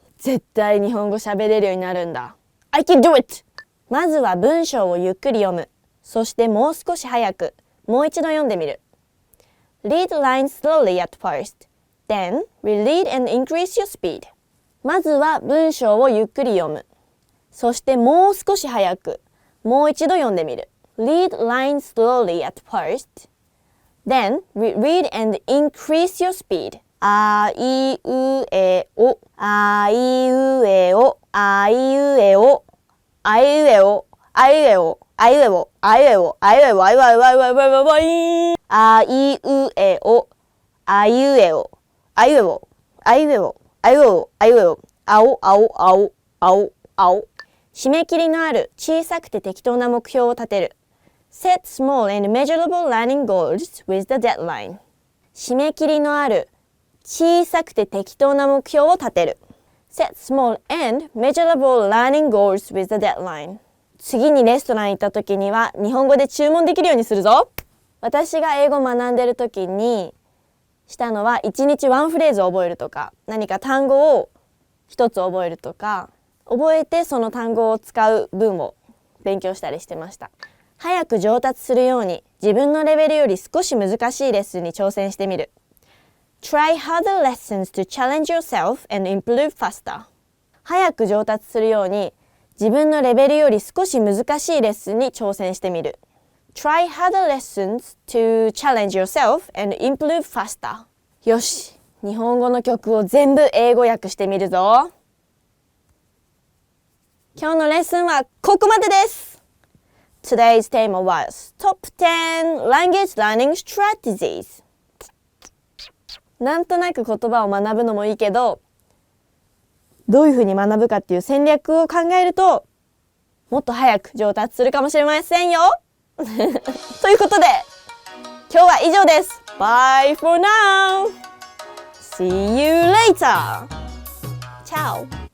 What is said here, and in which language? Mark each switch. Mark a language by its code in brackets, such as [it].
[ja] 絶対日本語喋れるようになるんだ。 [en] I can do it! [ja] まずは文章をゆっくり読む。そしてもう少し早く。もう一度読んでみる。 [en] Read lines slowly at first. Then reread and increase your speed. [ja] まずは文章をゆっくり読む。そしてもう少し早く。もう一度読んでみる。 [en] Read lines slowly at first. Then reread and increase your speed. [ja] あいうえお、あいうえお、あいうえお、あいうえお、あいうえお、あいうえお、あいうえお、あいうえお、あいうえお、あいうえお、あいうえお、あいうえお、あいうえお、あいうえお、あいうえお、あいうえお、あいうえお、あお、あお、あお、あお、あお。締め切りのある小さくて適当な目標を立てる。 [en] Set small and measurable learning goals with the deadline. [ja] 締め切りのある小さくて適当な目標を立てる。 [en] Set small and measurable learning goals with the deadline. [ja] 次にレストラン行った時には日本語で注文できるようにするぞ。私が英語を学んでる時にしたのは1日ワンフレーズを覚えるとか、何か単語を一つ覚えるとか、覚えてその単語を使う文を勉強したりしてました。早く上達するように自分のレベルより少し難しいレッスンに挑戦してみる。 [en] Try harder lessons to challenge yourself and improve faster. [ja] 早く上達するように自分のレベルより少し難しいレッスンに挑戦してみる。 [en] Try harder lessons to challenge yourself and improve faster. [ja] よし、日本語の曲を全部英語訳してみるぞ。今日のレッスンはここまでです。 [en] Today's theme was Top 10 Language Learning Strategies. [ja] なんとなく言葉を学ぶのもいいけど、どういうふうに学ぶかっていう戦略を考えると、もっと早く上達するかもしれませんよ。ということで、今日は以上です。 [en] Bye for now! See you later! Ciao!